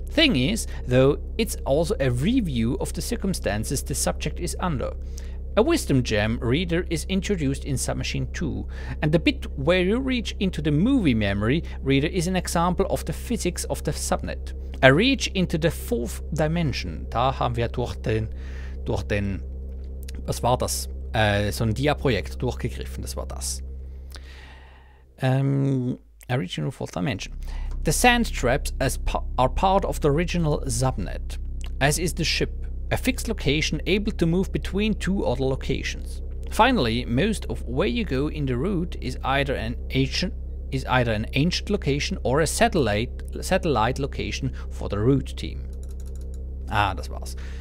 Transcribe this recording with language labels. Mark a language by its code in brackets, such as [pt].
[en] Thing is, though, it's also a review of the circumstances the subject is under. A wisdom gem reader is introduced in Submachine 2, and the bit where you reach into the movie memory reader is an example of the physics of the subnet. A reach into the fourth dimension. [de] Da haben wir durch den, was war das? So ein Dia-Projekt durchgegriffen, das war das. [en] A reach into the fourth dimension. The sand traps are part of the original subnet, as is the ship. A fixed location able to move between two other locations. Finally, most of where you go in the route is either an ancient location or a satellite location for the root team. [de] Ah, das war's.